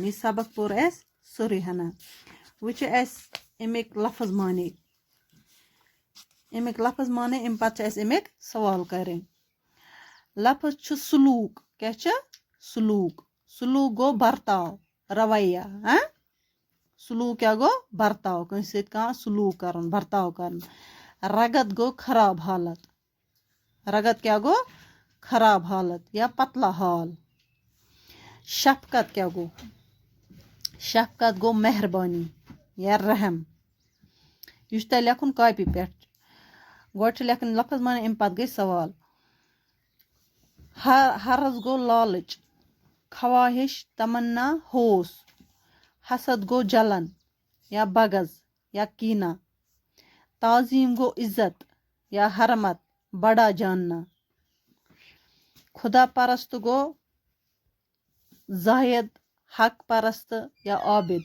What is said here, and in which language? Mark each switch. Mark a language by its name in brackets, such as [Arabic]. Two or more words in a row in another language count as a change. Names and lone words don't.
[Kashmiri] یہ سبق پور اس سوری ہنا وچ اس امیک لفظ مانے ام پتہ اس امیک سوال کریں. لفظ چھ سلوک. کیا چھ سلوک؟ سلوک گو برتاو، رویہ. سلوک کیا گو؟ برتاو، کنس سۭتۍ کانٛہہ سلوک کرن، برتاو کرن. رگت گو خراب حالت. رگت کیا گو؟ خراب حالت یا پتلا حال. شفقت کیا گو؟ شفقت گو مہربانی یا رحم. یہ تہ لکھن کاپی پہ. گۄڈٕ چھُ لکھن لفظ مانے، امہِ پتہٕ گٔے سوال. حرض گو لالچ، خواہش تمنا ہوس. حسد گو جلن یا بغض یا کینہ. تعظیم گو عزت یا حرمت، [Urdu] بڑا جاننا. [Kashmiri] خدا پرست گو زاہد، حق پرست یا عابد.